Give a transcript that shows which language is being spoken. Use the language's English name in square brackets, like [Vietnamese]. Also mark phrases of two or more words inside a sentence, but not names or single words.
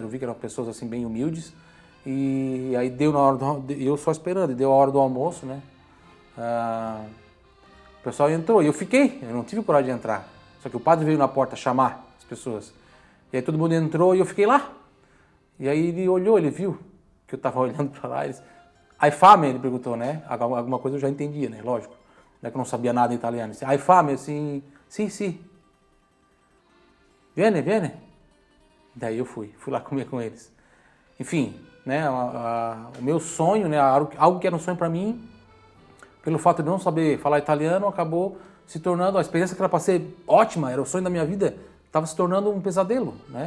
[Portuguese] Eu vi que eram pessoas assim bem humildes. E aí deu na hora eu só esperando, e deu a hora do almoço, né? O pessoal entrou e eu não tive coragem de entrar. Só que o padre veio na porta chamar as pessoas. E aí todo mundo entrou e eu fiquei lá. E aí ele olhou, ele viu que eu estava olhando para lá. [Italian] Hai fame? [Portuguese] Ele perguntou, né? Alguma coisa eu já entendia, né? Lógico. Não é que eu não sabia nada em italiano. [Italian] Hai fame? [Portuguese] Assim, sim. Viene. Daí eu fui lá comer com eles. Enfim, né? O meu sonho, né? Algo que era um sonho para mim, pelo fato de não saber falar italiano, acabou se tornando, a experiência que eu passei ótima, era o sonho da minha vida, estava se tornando um pesadelo, né?